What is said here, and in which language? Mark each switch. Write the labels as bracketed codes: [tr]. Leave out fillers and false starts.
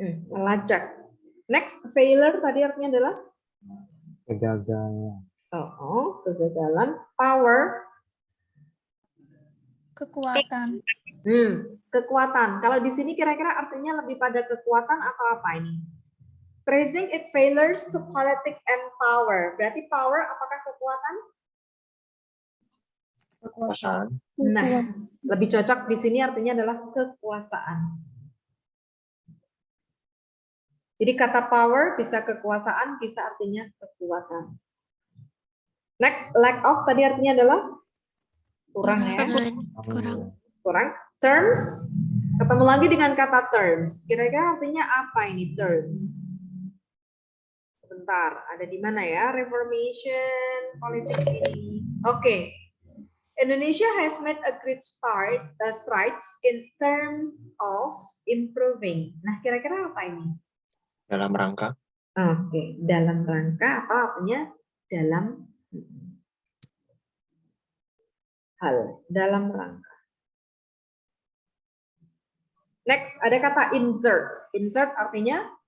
[id] melacak. Next, failure tadi artinya adalah Kegagalan. kegagalan. Power, Kekuatan. kekuatan. Kalau di sini kira-kira artinya lebih pada kekuatan atau apa ini? [en] Tracing it failures to politic and power. [id] Berarti power apakah kekuatan? Kekuasaan. Nah, lebih cocok di sini artinya adalah kekuasaan. Jadi kata power bisa kekuasaan, bisa artinya kekuatan. Next, lack of tadi artinya adalah kurang ya. Kurang. Terms, ketemu lagi dengan kata terms. Kira-kira artinya apa ini terms? sebentar. Ada di mana ya reformation politik ini? Oke. [en] Indonesia has made a great strides in terms of improving. [id] Nah, kira-kira apa ini? Dalam rangka. Oke, dalam rangka apa artinya? Dalam hal, dalam rangka. Next, ada kata insert. Insert artinya?